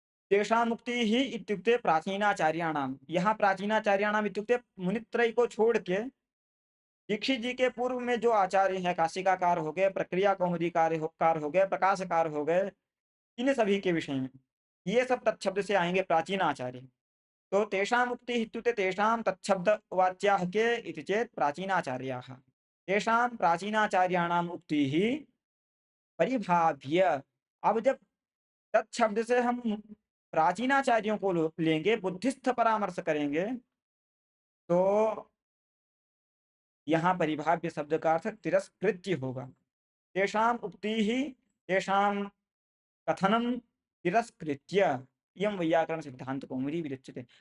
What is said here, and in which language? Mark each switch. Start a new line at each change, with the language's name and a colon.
Sanskrit: तेषां मुक्ति ही इत्युक्ते प्राचीनाचार्याणाम,
Hindi: यहाँ प्राचीनाचार्याणाम इत्युक्ते मुनित्रय को छोड़ के दीक्षित जी के पूर्व में जो आचार्य हैं, काशिकाकार हो गए, प्रक्रिया कौमुदीकार हो गए, प्रकाशकार हो गए, इन सभी के विषय में ये सब तत्शब्द से आएंगे प्राचीन आचार्य।
Sanskrit: तो तेषां मुक्ति इत्युक्ते तेषां तत्शब्द वाच्याः के इति चेत् प्राचीनाचार्याः, तेषां प्राचीनाचार्याणां उक्तिः परिभाव्य।
Hindi: अब जब तत्शब्द से हम प्राचीनाचार्यों को लेंगे, बुद्धिस्थ परामर्श करेंगे, तो यहाँ परिभाव्य शब्द का अर्थ तिरस्कृत्य होगा।
Sanskrit: तेषां उक्ति ही, तेषां कथनम तिरस्कृत्य इयं वैयाकरण सिद्धांत कौमुदी विरच्यते।